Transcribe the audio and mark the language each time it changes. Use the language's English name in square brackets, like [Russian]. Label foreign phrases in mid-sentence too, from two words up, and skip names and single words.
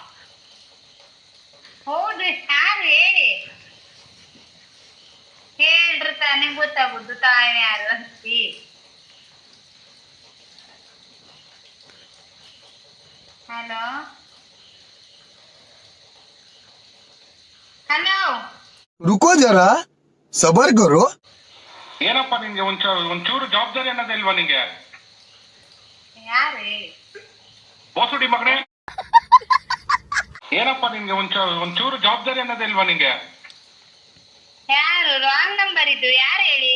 [Kannada] ಹೌದು, ಯಾರು ಹೇಳಿ? ಹೇಳ್ರಿ ತಾನೇ ಗೊತ್ತಾಗುದು, ತಾನೇ ಯಾರು ಅಂತಿ. [English] hello hello, [Hindi] रुको जरा सबर करो. [Kannada] ಏನಪ್ಪ ನಿಂಗೆ ಒಂಚೂರು ಜವಾಬ್ದಾರಿ ಅನ್ನೋದಿಲ್ವಾ ನಿಂಗೆ? ಯಾರು ಹೇಳಿ? ಬೋಸುಡಿ ಮಗನೇ, ಏನಪ್ಪ ನಿಂಗೆ ಒಂಚೂರು ಜವಾಬ್ದಾರಿ ಅನ್ನೋದಿಲ್ವಾ ನಿಂಗೆ? ಯಾರು? [English] wrong number [Kannada] ಇದು, ಯಾರು ಹೇಳಿ?